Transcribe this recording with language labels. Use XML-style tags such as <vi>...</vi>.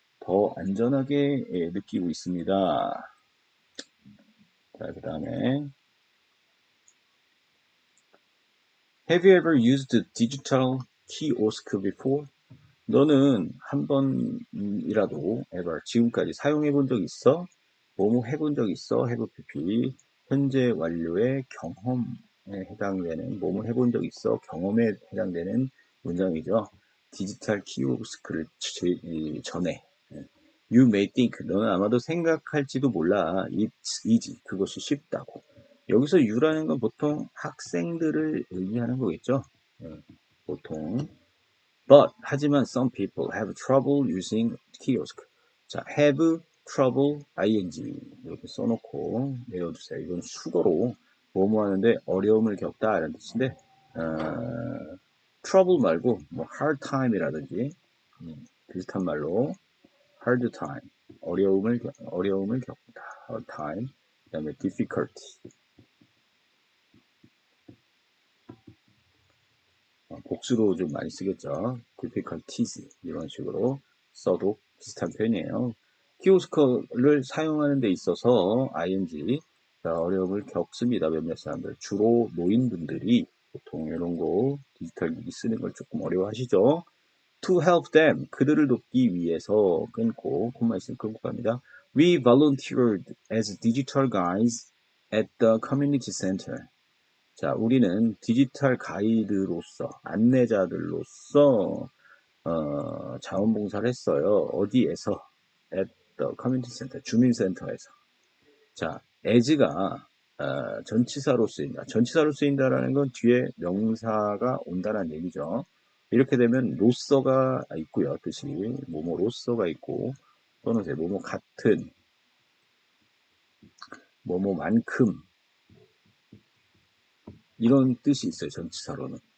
<ko>더 안전하게 느끼고 있습니다. 자, 그 다음에</ko> <en>Have you ever used digital kiosk before?</en> <ko>너는 한 번이라도 ever 지금까지 사용해 본 적 있어? 뭐뭐 해본 적 있어? have pp 현재 완료의 경험에 해당되는 뭐뭐 해본 적 있어? 경험에 해당되는 문장이죠. 디지털 키오스크를 전에</ko> <en>You may think</en> <ko>너는 아마도 생각할지도 몰라</ko> <en>It's easy</en> <ko>그것이 쉽다고. 여기서 you라는 건 보통 학생들을 의미하는 거겠죠. 보통</ko> <en>But</en> <ko>하지만</ko> <en>some people have trouble using kiosk.</en> <ko>자,</ko> <en>have trouble ing</en> <ko>이렇게 써놓고 내려주세요. 이건 수거로 뭐뭐 하는데 어려움을 겪다 이런 뜻인데 trouble 말고 뭐 hard time이라든지 비슷한 말로 hard time 어려움을 겪다 hard time 그다음에 difficulty 복수로 좀 많이 쓰겠죠. difficulties 이런 식으로 써도 비슷한 표현이에요. 키오스크를 사용하는 데 있어서 ing 어려움을 겪습니다. 몇몇 사람들. 주로 노인분들이 보통 이런 거 디지털 기기 쓰는 걸 조금 어려워하시죠.</ko> <en>To help them,</en> <ko>그들을 돕기 위해서 끊고 콤마 있으면 끊고 갑니다.</ko> <en>We volunteered as digital guides at the community center.</en> <ko>자, 우리는 디지털 가이드로서 안내자들로서 자원봉사를 했어요. 어디에서?</ko> <en>at the community center,</en> <ko>주민센터에서. 자, as가 전치사로 쓰인다. 전치사로 쓰인다라는 건 뒤에 명사가 온다는 얘기죠. 이렇게 되면 로서가 있고요. 뜻이 뭐뭐로서가 있고 또는 이제 뭐뭐 같은 뭐뭐만큼 이런 뜻이 있어요. 전치사로는.</ko>